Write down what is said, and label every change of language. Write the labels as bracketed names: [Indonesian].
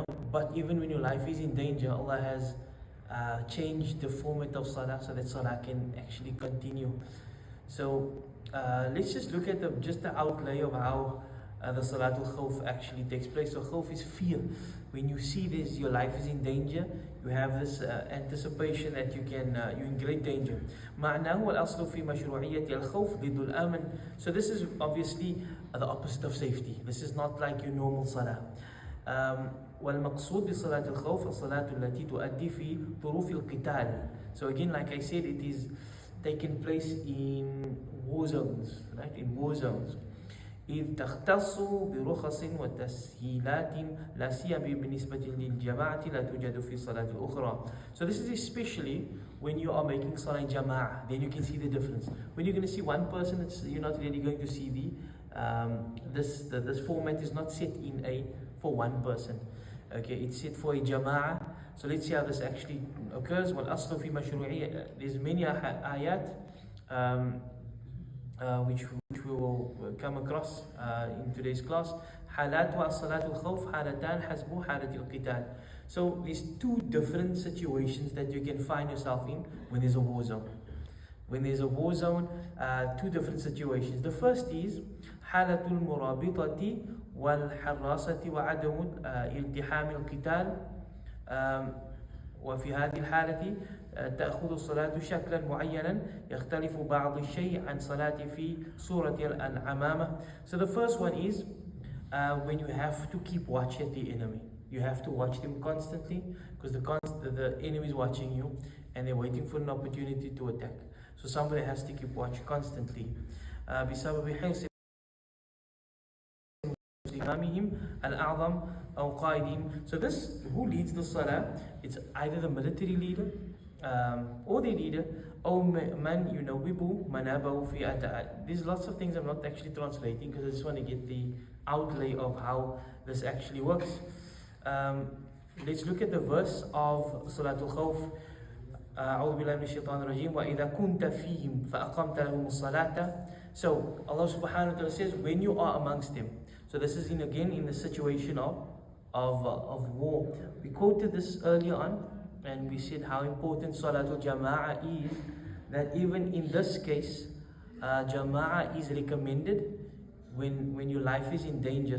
[English] But even when your life is in danger, Allah has changed the format of salah so that salah can actually continue. So let's just look at the outlay of how the Salatul Khawf actually takes place. So khawf is fear. When you see this, your life is in danger, you have this anticipation that you're in great danger. [Arabic] معناه والأصل في مشروعية الخوف ضد الأمن. [English] So this is obviously the opposite of safety. This is not like your normal salah. [Arabic] والمقصود بصلاة الخوف الصلاة التي تؤدي في ظروف القتال. [English] So again, like I said, it is taking place in war zones, right? In war zones. [Arabic] إذ تختص برخص وتسهيلات لا سيما بالنسبة للجماعة لا توجد في الصلاة الأخرى. [English] So this is especially when you are making salah jama'ah, then you can see the difference. When you're going to see one person, you're not really going to see this format is not set for one person. Okay, it's set for a jama'ah. So let's see how this actually occurs. [Arabic] والأصل في مشروعية. [English] There's many ayat which we will come across in today's class. [Arabic] حالات الصلاة الخوف حالتان حسب حالة القتال. [English] So there's two different situations that you can find yourself in when there's a war zone. When there's a war zone, two different situations. The first is [Arabic] حالة المرابطة والحراسة وعدم التحام القتال. وفي هذه الحالة تأخذ الصلاة شكلا معينا يختلف بعض الشيء عن صلاة في صورة العمامة. [English] So the first one is when you have to keep watch at the enemy. You have to watch them constantly because the enemy is watching you and they're waiting for an opportunity to attack. So somebody has to keep watch constantly. [Arabic] بسبب حرص إمامهم الأعظم أو قائدهم. [English] So this, who leads the salah? It's either the military leader or the leader, [Arabic] أو من ينوب منابه في أداء. [English] There's lots of things I'm not actually translating because I just want to get the outlay of how this actually works. Let's look at the verse of Salatul Khawf. [Arabic] أعوذ بالله من الشيطان الرجيم وإذا كنت فيهم فأقمت لهم الصلاة. [English] So Allah subhanahu wa ta'ala says, when you are amongst them. So this is again in the situation of war. We quoted this earlier on and we said how important Salatul Jama'ah is, that even in this case Jama'ah is recommended when your life is in danger.